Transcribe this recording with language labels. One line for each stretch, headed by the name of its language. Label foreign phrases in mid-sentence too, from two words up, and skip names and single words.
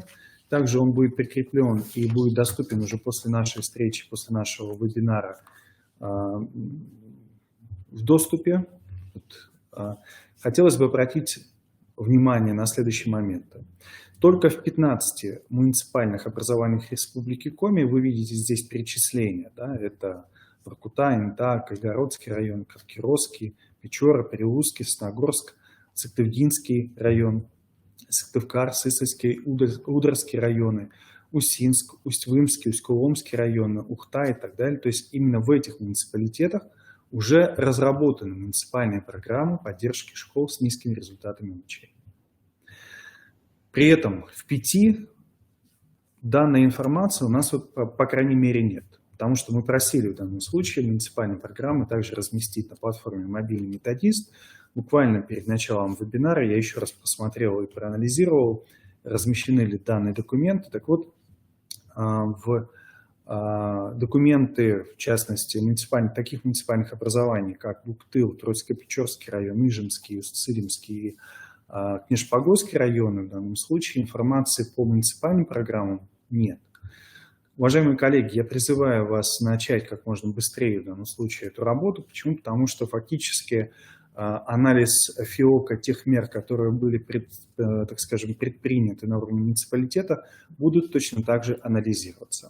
Russian: Также он будет прикреплен и будет доступен уже после нашей встречи, после нашего вебинара в доступе. Хотелось бы обратить внимание на следующие моменты. Только в 15 муниципальных образованиях Республики Коми вы видите здесь перечисления. Да? Это Воркута, Инта, Кайгородский район, Кавкиросский, Печора, Прилузский, Сногорск, Сыктывдинский район, Сыктывкар, Сысольский, Ударский районы, Усинск, Усть-Вымский, Усть-Куломский районы, Ухта и так далее. То есть именно в этих муниципалитетах уже разработаны муниципальные программы поддержки школ с низкими результатами обучения. При этом в 5 данной информации у нас, по крайней мере, нет. Потому что мы просили в данном случае муниципальные программы также разместить на платформе «Мобильный методист». Буквально перед началом вебинара я еще раз посмотрел и проанализировал, размещены ли данные документы. Так вот, в документы, в частности, таких муниципальных образований, как Буктыл, Троицко-Печорский район, Ижемский, Усть-Цилимский, Книжпогосский районы, в данном случае информации по муниципальным программам нет. Уважаемые коллеги, я призываю вас начать как можно быстрее в данном случае эту работу. Почему? Потому что фактически анализ ФИОКа тех мер, которые были, так скажем, предприняты на уровне муниципалитета, будут точно так же анализироваться.